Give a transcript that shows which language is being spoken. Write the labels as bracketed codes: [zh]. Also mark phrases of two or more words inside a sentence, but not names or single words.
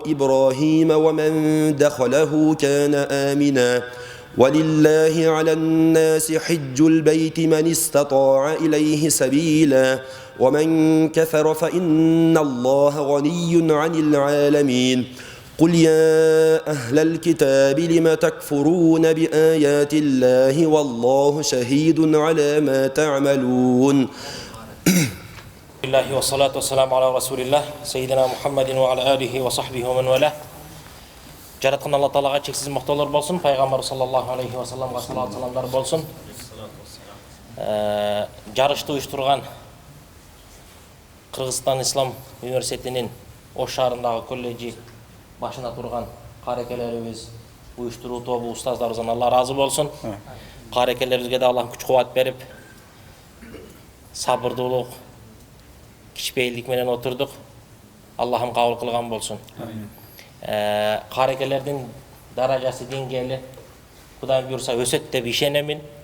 [ar] إبراهيم ومن دخله كان آمنا ولله على الناس حج البيت من استطاع إليه سبيلا ومن كفر فإن الله غني عن العالمين قل يا أهل الكتاب لم تكفرون بآيات الله والله شهيد على ما تعملون الله والصلاة والسلام على رسول الله سيدنا محمد وعلى آله وصحبه ومن والاه [kk] жаратқан алла тағалаға шексіз мақтаулар болсын, пайғамбар [ar] صلى الله عليه وسلم [kk] салауат саламдар болсын. Жарышты ұйыштырған Қырғызстан Ислам университетінің [ky] Ош шаарындагы колледжи башына турган карекелерибиз, уюштуруу тобу, устаздарыбыздан Алла разы болсун. Карекелерибизге да Аллах күч кубат берип, сабырдуулук, кичпейилдик менен отурдук. Аллахым кабыл кылган болсун. Карекелердин даражасы, деңгээли Кудайым буйрса өсөт деп ишенемин.